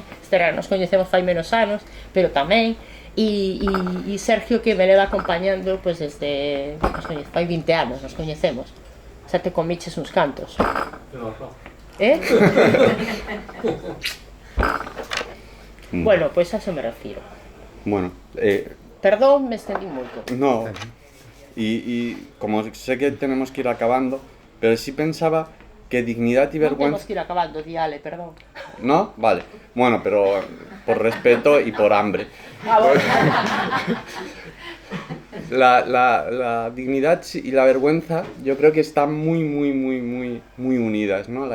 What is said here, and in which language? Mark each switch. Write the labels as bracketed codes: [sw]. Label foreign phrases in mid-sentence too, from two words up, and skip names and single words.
[gl] Esther nos coñecemos fai menos anos, pero tamén, e Sergio, que me leva acompañando pois desde, fai 20 anos nos coñecemos, xa te comiches uns cantos. Bueno, pois a eso me refiro. Bueno, perdón, me estendí moito. [es] No, y como sé que tenemos que ir acabando, pero sí pensaba que dignidad y vergüenza... No tenemos que ir acabando, diale, perdón. ¿No? Vale. Bueno, pero por respeto y por hambre. Bueno. La dignidad y la vergüenza yo creo que están muy unidas, ¿no?